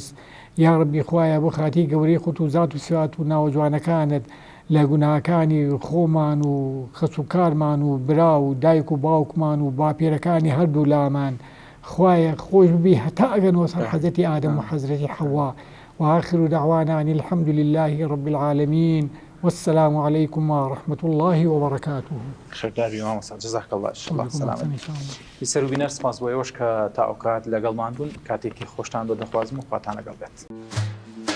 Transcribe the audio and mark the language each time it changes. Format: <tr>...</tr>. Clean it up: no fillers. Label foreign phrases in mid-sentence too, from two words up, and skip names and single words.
<ckb>یا ڕەبی خوایە بۆ خاتی گەورەی خۆت و زات و سوات و ناوەجوانەکانت لە گوناهەکانی خۆمان و خەسوکارمان و برا و دایک و باوکمان و باپیرەکانی هەردوو لامان خوایە خۆش ببی هەتا ئەگەنەوە سەر حەزەتی ئادەم و حەزرەتی حەوا.</ckb> <ar>وآخر دعوانا أن الحمد لله رب العالمين والسلام عليكم ورحمة الله وبركاته. شكرا بما مساء جزاك الله سلام.</ar> <ckb>بسر و بینەر سپاس بۆ ئێوەش کە تا ئەو کات لەگەڵمان بوون کاتێکی خۆشتان بۆ دەخوازم و خواتان لەگەڵ بێت.</ckb>